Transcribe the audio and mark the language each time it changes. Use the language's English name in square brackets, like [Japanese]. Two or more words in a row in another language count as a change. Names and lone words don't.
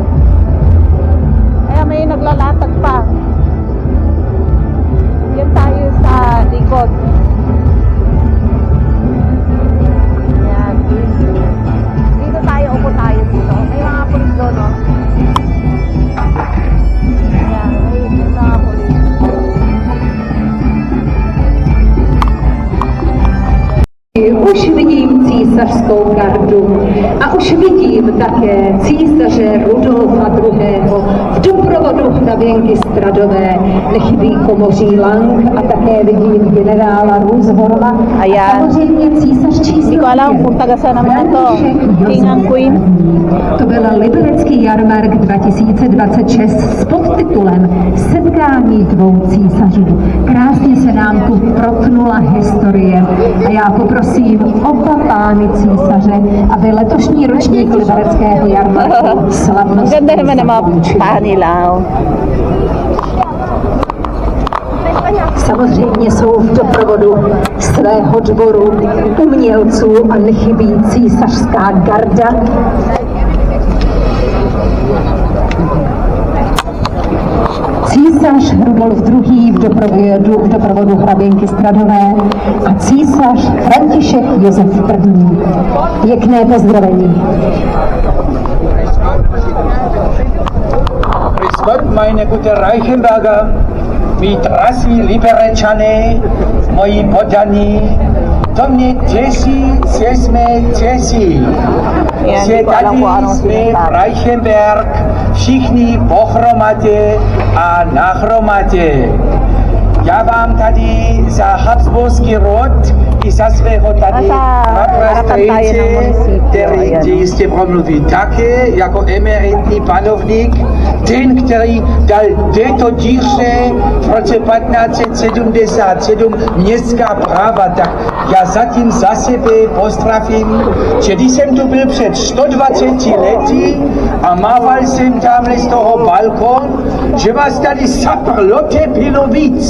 [Filipino] Ayan, may naglalatag pa. Yan tayo sa likod. Ayan. Dito tayo, upo tayo dito. May mga pulis doon, no? Ayan, may mga pulis. [Czech] Už vidím císařskou gardu a už vidím také císaře Rudolfa II. V doprovodu hraběnky Stradové, nechybí komoří Lang a také vidím generála Roosevelta a [Filipino] Ayan. [Czech] samozřejmě císař [Filipino] Hindi [Czech] číslo [Filipino] ko alam [Czech] 5. [Filipino] kung taga saan naman to. [English] King and Queen. [Czech] To byl liberecký jarmark 2026 s podtitulem Setkání dvou císařů. Krásně se nám tu protnula historie a já poprosím oba pány císaře, aby letošní ročník libereckého jarmarku [Filipino] Ang [Czech] slavnostně [Filipino] ganda naman ng mga [Czech] zakončili. [Filipino] paa nila. Oh. [Czech] Samozřejmě jsou v doprovodu svého dvoru, umělců a nechybí císařská garda. Císař Rudolf II. V doprovodu hraběnky Stradové a císař František Josef I. Pěkné pozdravení. [German] Grüß Gott, meine gute Reichenberger, [Czech] my drazí Liberečané, moji podaní, to mě těší, že jsme těší. [Filipino] Yan, [Czech] Že [Filipino] hindi ko alam [Czech] tady [Filipino] kung anong [Czech] jsme v [Filipino] sinasabi. [Czech] Reichenberg, všichni pohromadě a nahromadě. Já vám tady za Habsburský rod i za svého tady [Filipino] harapan tayo ng munisipyo, [Czech] který [Filipino] ayan. [Czech] jste promluví také jako emeritní panovník ten, který dal této díře v roce 1577 městská práva, tak já zatím za sebe pozdravím, že když jsem tu byl před 120 lety a mával jsem tamhle z toho balkon, že vás tady saprlote bylo víc.